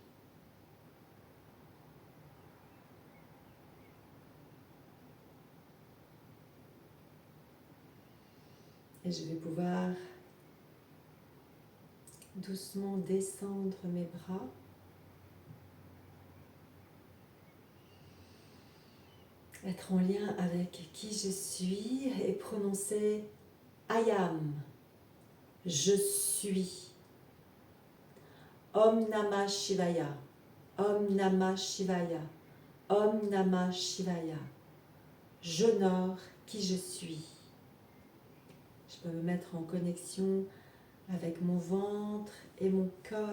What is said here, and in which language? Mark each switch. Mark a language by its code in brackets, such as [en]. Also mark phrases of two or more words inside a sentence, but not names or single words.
[fr] Et je vais pouvoir doucement descendre mes bras. Être en lien avec qui je suis et prononcer [en] I am, [fr] je suis. [sa] Om Namah Shivaya, Om Namah Shivaya, Om Namah Shivaya. [fr] J'honore qui je suis. Je peux me mettre en connexion avec mon ventre et mon cœur.